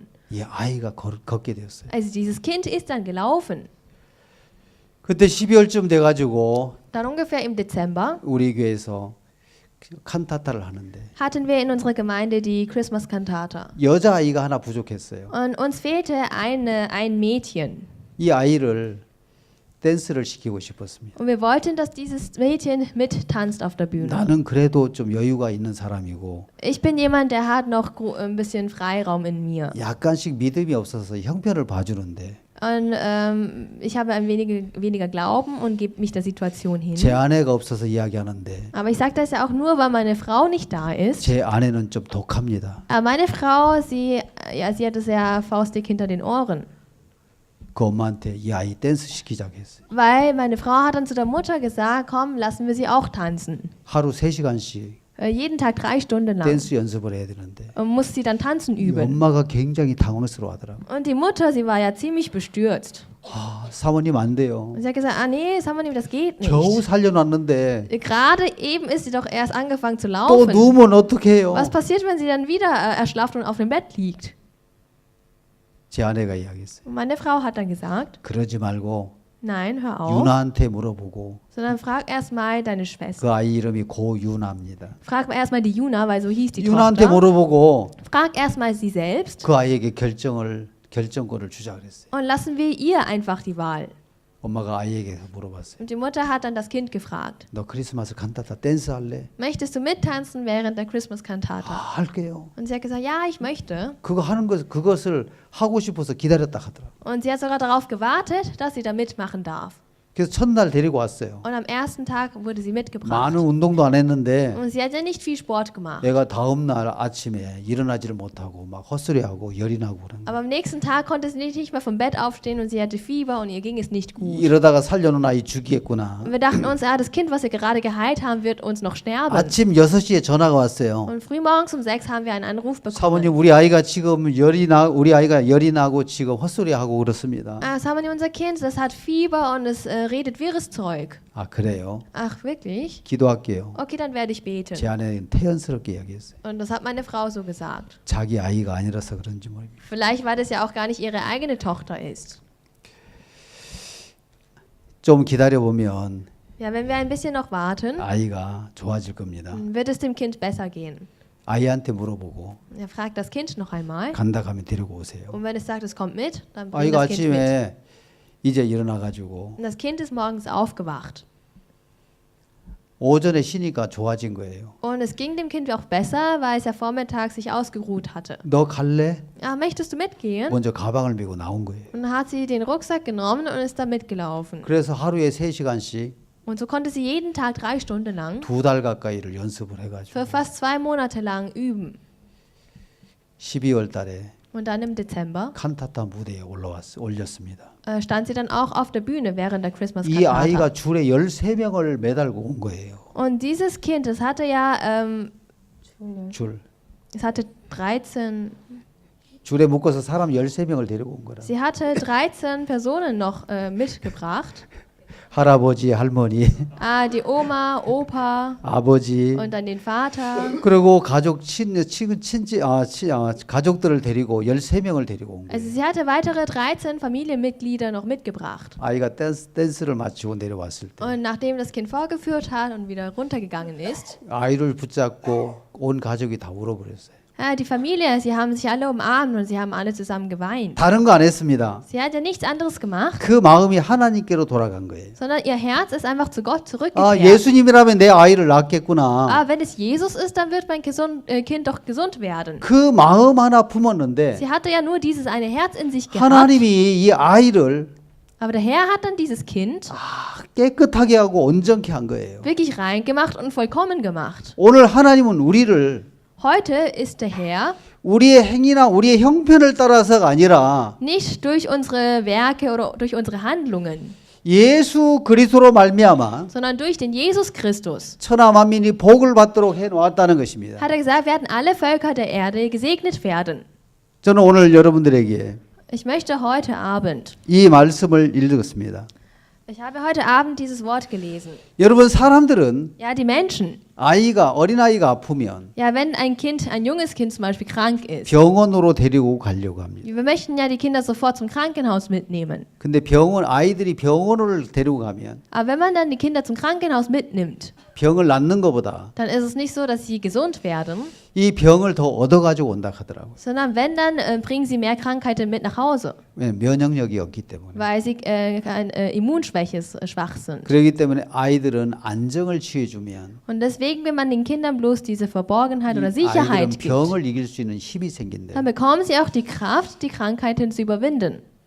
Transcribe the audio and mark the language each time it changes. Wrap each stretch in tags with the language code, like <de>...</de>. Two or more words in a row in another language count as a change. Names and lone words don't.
<ko>이 아이가 걷게 되었어요.</ko> <de>Also dieses Kind ist dann gelaufen.</de> <ko>그때 12월쯤 돼가지고</ko> <de>Dann ungefähr im Dezember</de> <ko>우리 교회에서 칸타타를 하는데</ko> <de>hatten wir in unserer Gemeinde die</de> <en>Christmas Cantata.</en> <ko>여자 아이가 하나 부족했어요.</ko> <de>Und uns fehlte ein Mädchen.</de> <ko>이 아이를 댄스를 시키고 싶었습니다.</ko> <de>Und wir wollten, dass dieses Mädchen mittanzt auf der Bühne.</de> <ko>나는 그래도 좀 여유가 있는 사람이고</ko> <de>Ich bin jemand, der hat noch ein bisschen Freiraum in mir.</de> <ko>약간씩 믿음이 없어서 형편을 봐주는데</ko> <de>Und ich habe ein weniger Glauben und gebe mich der Situation hin.</de> <ko>제 아내가 없어서 이야기하는데</ko> <de>Aber ich sage das ja auch nur, weil meine Frau nicht da ist.</de> <ko>제 아내는 좀 독합니다.</ko> <de>Aber meine Frau, sie hat es ja faustdick hinter den Ohren.</de> <ko>그 엄마한테 이 아이 댄스 시키자고 했어요.</ko> <de>Weil meine Frau hat dann zu der Mutter gesagt, komm, lassen wir sie auch tanzen.</de> <ko>하루 3시간씩</ko> <de>Jeden Tag 3 Stunden lang.</de> <ko>댄스 연습을 해야 되는데</ko> <de>Und muss sie dann tanzen</de> <ko>이</ko> <de>üben.</de> <ko>엄마가 굉장히 당황스러워하더라고요.</ko> <de>Und die Mutter, sie war ja ziemlich bestürzt.</de> <ko>아, 사모님 안 돼요.</ko> <de>Und sie hat gesagt, nee, Samonim, das geht nicht.</de> <ko>겨우 살려놨는데</ko> <de>Gerade eben ist sie doch erst angefangen zu</de> <ko>또</ko> <de>laufen.</de> <ko>누우면 어떡해요?</ko> <de>Was passiert, wenn sie dann wieder erschlafft und auf dem Bett liegt?</de> <ko>제 아내가 이야기했어요.</ko> <de>Und meine Frau hat dann gesagt,</de> <ko>그러지 말고</ko> <de>nein, hör auf,</de> <ko>유나한테 물어보고</ko> <de>sondern frag erst mal deine Schwester.</de> <ko>그 아이 이름이 고유나입니다.</ko> <de>Frag erst mal die Juna, weil so hieß die</de> <ko>유나한테</ko> <de>Tochter.</de> <ko>물어보고</ko> <de>Frag erst mal sie selbst</de> <ko>그 아이에게 결정을 결정권을 주자 그랬어요.</ko> <de>und lassen wir ihr einfach die Wahl.</de> <ko>엄마가 아이에게 물어봤어요.</ko> <de>Und die Mutter hat dann das Kind gefragt,</de> <ko>너 크리스마스 칸타타 댄스 할래?</ko> <de>möchtest du mittanzen während der</de> <ko>아,</ko> <de>Christmas-Kantate?</de> <ko>할게요.</ko> <de>Und sie hat gesagt, ja, ich möchte.</de> <ko>그것을 하고 싶어서 기다렸다 하더라.</ko> <de>Und sie hat sogar darauf gewartet, dass sie da mitmachen darf.</de> <ko>그래서 첫날 데리고 왔어요.</ko> <de>Und am ersten Tag wurde sie mitgebracht.</de> <ko>많은 운동도 안 했는데</ko> <de>Und sie hat ja nicht viel Sport gemacht.</de> <ko>내가 다음 날 아침에 일어나지를 못하고 막 헛소리하고 열이 나고 그런 거예요.</ko> <de>Aber am nächsten Tag konnte sie nicht mehr vom Bett aufstehen und sie hatte Fieber und ihr ging es nicht gut.</de> <ko>이러다가 살려놓은 아이 죽이겠구나.</ko> <de>Und wir dachten uns, das Kind, was wir gerade geheilt haben, wird uns noch sterben.</de> <ko>아침 6시에 전화가 왔어요.</ko> <de>Und frühmorgens um 6 haben wir einen Anruf</de> <ko>사모님</ko> <de>bekommen.</de> <ko>우리 아이가 열이 나고 지금 헛소리하고 그렇습니다.</ko> <de>Samuel, unser Kind, das hat Fieber und es redet wirres Zeug.</de> <ko>아 그래요?</ko> <de>Ach, wirklich?</de> <ko>기도할게요.</ko> <de>Okay, dann werde ich beten.</de> <ko>제 아내는 태연스럽게 이야기했어요.</ko> <de>Und das hat meine Frau so gesagt.</de> <ko>자기 아이가 아니라서 그런지 모르겠어요.</ko> <de>Vielleicht, weil das ja auch gar nicht ihre eigene Tochter ist.</de> <ko>좀 기다려보면</ko> <de>Ja, wenn wir ein bisschen noch warten,</de> <ko>아이가 좋아질 겁니다.</ko> <de>dann wird es dem Kind besser gehen.</de> <ko>아이한테 물어보고</ko> <de>Er fragt das Kind noch einmal.</de> <ko>간다 가면 데리고 오세요.</ko> <de>Und wenn es sagt, es kommt mit, dann bringt</de> <ko>아이가</ko> <de>das Kind mit.</de> <ko>아침에 이제 일어나가지고</ko> <de>Und das Kind ist morgens aufgewacht.</de> <ko>오전에 쉬니까 좋아진 거예요.</ko> <de>Und es ging dem Kind auch besser, weil es ja vormittags sich ausgeruht hatte.</de> <ko>너 갈래?</ko> <de>Ja, möchtest du mitgehen?</de> <ko>먼저 가방을 메고 나온 거예요.</ko> <de>Und dann hat sie den Rucksack genommen und ist da mitgelaufen.</de> <ko>그래서 하루에 3시간씩</ko> <de>Und so konnte sie jeden Tag 3 Stunden lang</de> <ko>2달 가까이를 연습을</ko> <de>für</de> <ko>해가지고</ko> <de>fast 2 Monate lang üben.</de> <ko>12월 달에</ko> <de>Und dann im Dezember</de> <ko>칸타타 무대에 올렸습니다.</ko> <de>stand sie dann auch auf der Bühne während der Christmas</de> <ko>이</ko> <de>Cantata.</de> <ko>아이가 줄에 13명을 매달고 온 거예요.</ko> <de>Und dieses Kind, das hatte ja,</de> <ko>줄.</ko> <de>es hatte 13,</de> <ko>줄에 묶어서 사람 13명을 데리고 온 거라.</ko> <de>sie hatte 13 Personen noch mitgebracht.</de> <ko>할아버지, 할머니,</ko> <de>Die Oma, Opa</de> <ko>아버지,</ko> <de>und dann den Vater.</de> <ko>그리고 가족들을 데리고 13명을 데리고 온</ko> <de>Also</de> <ko>거예요.</ko> <de>sie hatte weitere 13 Familienmitglieder noch mitgebracht.</de> <ko>아이가 댄스를 마치고 내려왔을 때</ko> <de>Und nachdem das Kind vorgeführt hat und wieder runtergegangen ist,</de> <ko>아이를 붙잡고 온 가족이 다 울어버렸어요.</ko> <de>die Familie, sie haben sich alle umarmt und sie haben alle zusammen geweint.</de> <ko>다른 거 안 했습니다.</ko> <de>Sie hat ja nichts anderes gemacht,</de> <ko>그 마음이 하나님께로 돌아간 거예요.</ko> <de>sondern ihr Herz ist einfach zu Gott</de> <ko>아,</ko> <de>zurückgekehrt.</de> <ko>예수님이라면 내 아이를 낳겠구나.</ko> <de>Wenn es Jesus ist, dann wird mein Kind doch gesund werden.</de> <ko>그 마음 하나 품었는데</ko> <de>Sie hatte ja nur dieses eine Herz in sich gehabt,</de> <ko>하나님이 이 아이를</ko> <de>aber der Herr hat dann dieses Kind</de> <ko>깨끗하게 하고 온전케 한 거예요.</ko> <de>wirklich rein gemacht und vollkommen gemacht.</de> <ko>오늘 하나님은 우리를</ko> <de>Heute ist der Herr</de> <ko>우리의 행위나 우리의 형편을 따라서가 아니라</ko> <de>nicht durch unsere Werke oder durch unsere Handlungen,</de> <ko>예수 그리스도로 말미암아</ko> <de>sondern durch den Jesus Christus.</de> <ko>천하 만민이 복을 받도록 해 놓았다는 것입니다.</ko> <de>Hat er gesagt, werden alle Völker der Erde gesegnet werden.</de> <ko>저는 오늘 여러분들에게</ko> <de>Ich möchte heute Abend,</de> <ko>이 말씀을 읽었습니다.</ko> <de>ich habe heute Abend dieses Wort gelesen.</de> <ko>여러분 사람들은</ko> <de>Ja, die Menschen.</de> <ko>어린아이가 아프면</ko> <de>Ja, wenn ein junges Kind zum Beispiel krank ist.</de> <ko>병원으로 데리고 가려고 합니다.</ko> <de>Wir möchten ja die Kinder sofort zum Krankenhaus mitnehmen.</de> <ko>근데 아이들이 병원을 데리고 가면</ko> <de>Aber wenn man dann die Kinder zum Krankenhaus mitnimmt,</de> <ko>병을 낫는 것보다</ko> <de>dann ist es nicht so, dass sie gesund werden,</de> <ko>이 병을 더 얻어가지고 온다 하더라고요.</ko> <de>sondern wenn, dann bringen sie mehr Krankheiten mit nach Hause,</de> <ko>왜? 면역력이 없기 때문에.</ko> <de>weil sie Immunschwäche schwach sind.</de> <ko>그렇기 때문에 아이들은 안정을 취해주면</ko> <de>Und deswegen, wenn man den Kindern bloß diese Verborgenheit oder</de> <ko>아이들은</ko> <de>Sicherheit gibt,</de> <ko>병을 이길 수 있는 힘이 생긴대요.</ko> <de>dann bekommen sie auch die Kraft, die Krankheiten zu überwinden.</de>